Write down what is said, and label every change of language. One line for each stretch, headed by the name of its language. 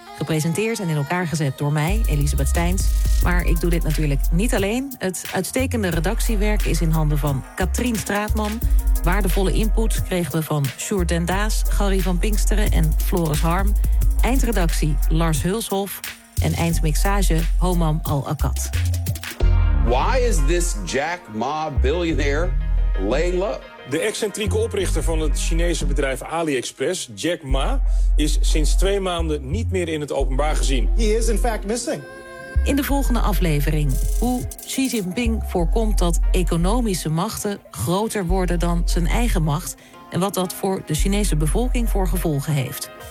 Dutch: Gepresenteerd en in elkaar gezet door mij, Elisabeth Steins. Maar ik doe dit natuurlijk niet alleen. Het uitstekende redactiewerk is in handen van Katrien Straatman. Waardevolle input kregen we van Sjoerd den Daas, Gary van Pinksteren en Floris Harm. Eindredactie Lars Hulshof en eindmixage Homam Al-Akkad.
English: Why is this Jack Ma billionaire laying low?
Dutch: De excentrieke oprichter van het Chinese bedrijf AliExpress, Jack Ma, is sinds 2 maanden niet meer in het openbaar gezien.
English: He is in fact missing.
Dutch: In de volgende aflevering: hoe Xi Jinping voorkomt dat economische machten groter worden dan zijn eigen macht, en wat dat voor de Chinese bevolking voor gevolgen heeft.